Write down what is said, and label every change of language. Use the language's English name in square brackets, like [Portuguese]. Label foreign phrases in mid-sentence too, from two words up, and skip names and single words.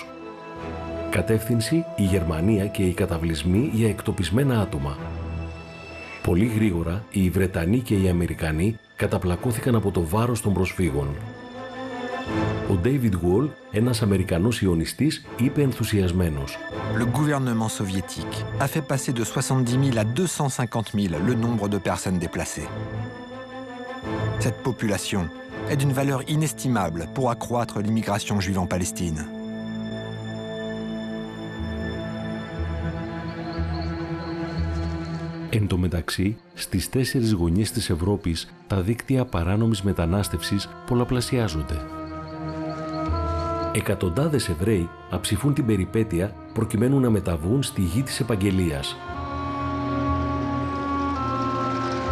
[Greek] Κατεύθυνση η Γερμανία και οι καταβλισμοί για εκτοπισμένα άτομα. Πολύ γρήγορα οι Βρετανοί και οι Αμερικανοί καταπλακώθηκαν από το βάρος των προσφύγων. Ο Ντέιβιντ Γουόλ, ένας Αμερικανός ιονιστής, είπε ενθουσιασμένος. [French] Le gouvernement soviétique a fait passer de 70 000 à 250 000 le nombre de personnes déplacées. Cette population est d'une valeur inestimable pour accroître l'immigration juive en Palestine. [Greek] Εν τω μεταξύ, στις 4 γωνιές της Ευρώπης, τα δίκτυα παράνομης μετανάστευσης πολλαπλασιάζονται. Εκατοντάδες Εβραίοι αψηφούν την περιπέτεια προκειμένου να μεταβούν στη γη της επαγγελίας.